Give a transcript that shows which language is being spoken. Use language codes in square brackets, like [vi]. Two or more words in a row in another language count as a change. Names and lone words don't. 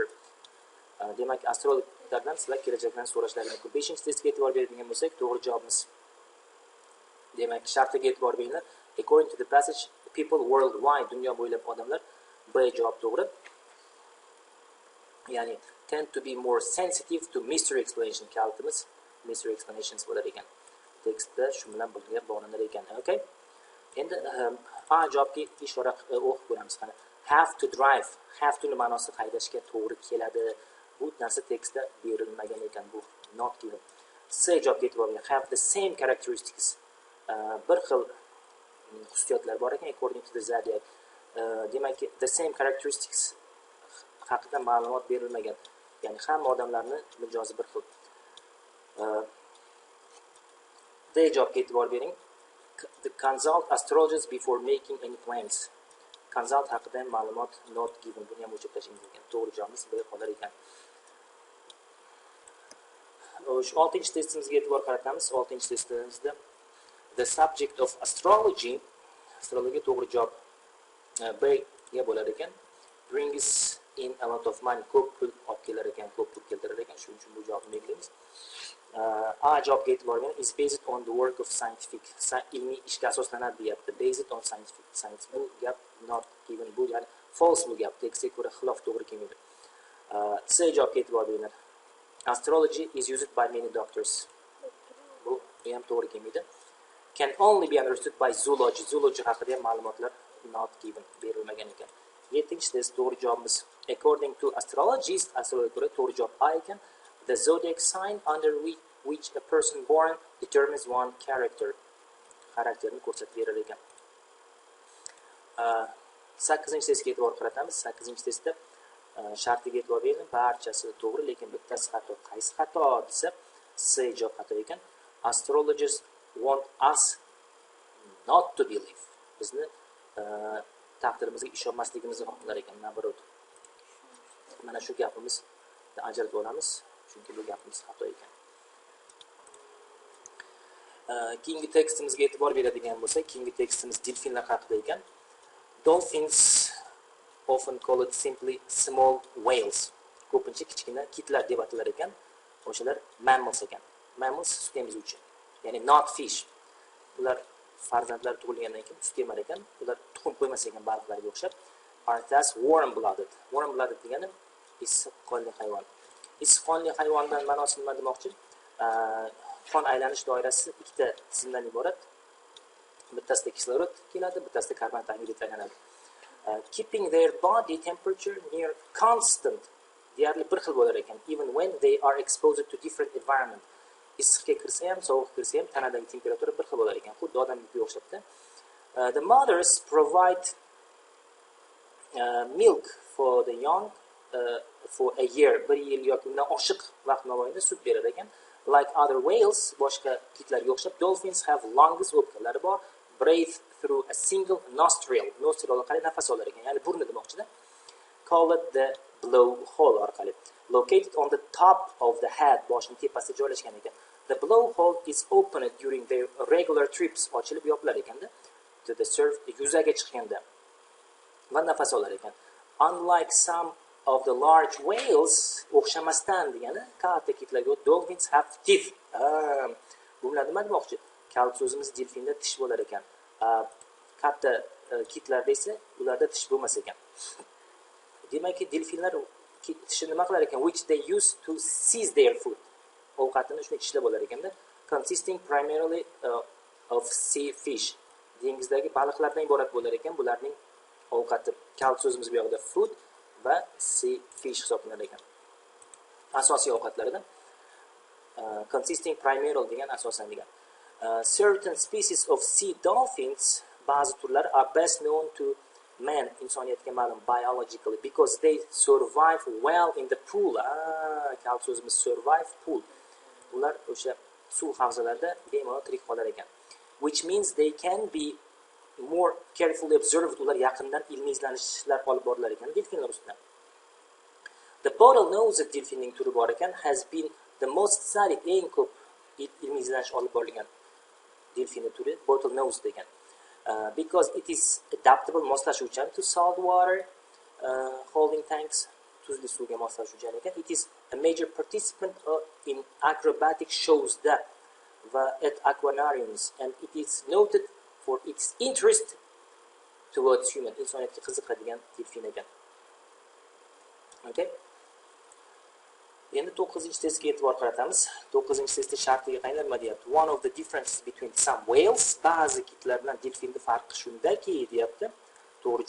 [uz] Demak, astrologlardan sizlar kelajakdan so'rashlari mumkin. 5-testga e'tibor beradigan bo'lsak, to'g'ri javobimiz. Demak, shartiga e'tibor beringlar. [en] According to the passage, people worldwide, [uz] dunyo bo'ylab odamlar, B javob to'g'ri. [en] Ya'ni tend to be more sensitive to mystery explanation. [uz] Kalitimiz [en] mystery explanations [uz] bo'lar ekan. Tekstda shu bilan birga bog'lanar ekan. Okay? Endi A javobga ishora o'qib ko'ramiz. Qani, [en] have to drive. Have to [uz] ni ma'nosi haydashga to'g'ri keladi. Bu narsa tekstda berilmagan ekan, bu [en] not given. [uz] C javobga e'tibor bering. [en] Have the same characteristics. [uz] Bir xil xususiyatlar bor ekan, [en] according to the zodiac. [uz] Demak, [en] the same characteristics [uz] haqida ma'lumot berilmagan. Ya'ni hamma odamlarning mijozi bir xil. D javobga e'tibor bering. [en] The consult astrologers before making any plans. [uz] Consult haqida ma'lumot [en] not given. [uz] Buni ham o'chirib tashlash mumkin. To'g'ri javobimiz B qolar ekan. Shu 6-testimizga e'tibor qaratamiz. [en] 6-testimizda the subject of astrology, [uz] astrologiya to'g'ri javob B ga bo'lar ekan. [en] Brings in a lot of money, [uz] ko'p pul olib kelar ekan, ko'p pul keltirar ekan. Shuning uchun bu javobni belgilaymiz. A javobga e'tibor bering. [en] Is based on the work of scientific. [uz] Ilmiy ishga asoslanadi deyapti. [en] Based on scientific. Science [uz] bu gap [en] not given, [uz] bu ya'ni false bu gap. Tekstga ko'ra xilof to'g'ri kelmaydi. C javobga e'tibor beringlar. [en] Astrology is used by many doctors. [uz] Bu ham to'g'ri kelmaydi. [en] Can only be understood by zoology. [uz] Zoology haqida ham ma'lumotlar [en] not given, [uz] berilmagan ekan. 7-test to'g'ri javobimiz. [en] According to astrologists, [uz] astrologiyaga ko'ra to'g'ri javob A ekan. [en] The zodiac sign under which a person born determines one character. [uz] Xarakterni ko'rsatib berar ekan. 8-testga e'tibor qaratamiz. 8-testda shartiga e'tibor bering. Barchasi to'g'ri, lekin bittasi xato. Qaysi xato desa, C javob xato ekan. [en] Astrologers want us not to believe. [uz] Bizni taqdirimizga ishonmasligimizni xohlar ekan, nabarot. Mana shu gapimiz ajratib olamiz, chunki bu gapimiz xato ekan. Keyingi tekstimizga e'tibor beradigan bo'lsak, keyingi tekstimiz delfinlar haqida ekan. [en] Dolphins often called simply small whales. [uz] Ko'pincha kichkina kitlar deb atalar ekan. O'shalar mammals ekan. Mammals sut emizuvchi, ya'ni [en] not fish. [uz] Ular farzandlar tug'ilgandan keyin sut emar ekan. Ular tuxum qo'ymas ekan baliqlarga o'xshab. [en] Are thus warm blooded. Warm blooded [uz] degani issiq qonli hayvon. Issiq qonli hayvondan ma'nosi nima demoqchi? Qon aylanish doirasi ikkita tizimdan iborat. Bittasida kislorod keladi, bittasida karbonat angidrid aylanadi. [en] Keeping their body temperature near constant. [uz] Deyarli bir xil bo'lar ekan. [en] Even when they are exposed to different environment. [uz] Issiqga kirsa ham, sovuqqa kirsa ham tanadagi temperatura bir xil bo'lar ekan. Xuddi odamga o'xshabda. [en] The mothers provide milk for the young for a year. [uz] Bir yil yoki undan oshiq vaqt mobaynida sut berar ekan. [en] Like other whales, [uz] boshqa kitlarga o'xshab, [en] dolphins have lungs, [uz] o'pkalari bor. [en] Breathe through a single nostril. [uz] Nostril orqali nafas olar ekan, ya'ni burni demoqchida. [en] Called the blowhole orqali. Located on the top of the head, [uz] boshning tepasida joylashgan ekan. [en] The blowhole is opened during their regular trips. [uz] Ochilib yopilar ekanda. [en] To the surface, [uz] yuzaga chiqqanda va nafas olar ekan. [en] Unlike some of the large whales, [uz] o'xshamasdan degani katta kitlarga, [en] dolphins have teeth. [uz] Bu bilan nima demoqchi? Kal so'zimiz delfinda tish bo'lar ekan. Katta kitlarda esa ularda tish bo'lmas ekan. Demakki delfinlar tishi nima qilar ekan? [en] Which they use to seize their food. [uz] Ovqatini shunday tishlab olar ekanda. [en] Consisting primarily of sea fish. [uz] Dengizdagi baliqlardan iborat bo'lar ekan. Bularning ovqati kal so'zimiz bu yoqda food va [en] sea fish [uz] hisoblanar ekan. Asosiy ovqatlaridan [en] consisting primarily [uz] degan asosan degan. [en] Certain species of sea dolphins, [uz] ba'zi turlar [en] are best known to man, [uz] insoniyatga ma'lum [en] biologically, because they survive well in the pool. [uz] Kal so'zimiz [en] survive pool. [uz] Ular o'sha suv havzalarida bemalol tirik qolar ekan. [en] Which means they can be more carefully observed. [uz] Ular yaqindan ilmiy izlanishlar olib borilar ekan delfinlar ustidan. The bottlenose delfinning turi bor ekan, [en] has been the most studied, [uz] eng ko'p ilmiy izlanish olib borilgan delfin turi bottlenose degan. [en] Because it is adaptable, moslashuvchan to salt water holding tanks, [uz] tuzli suvga moslashuvchan ekan. [en] It is a major participant in acrobatic shows va at aquariums, and it is noted for its interest towards human. [uz] Insoniyatga qiziqadigan delfin ekan. Okay? Endi 9-testga e'tibor qaratamiz. 9-testda shartiga qaylar nima deyapti? [en] One of the differences between some whales, [uz] ba'zi kitlar bilan delfinning farqi shundaki deyapti.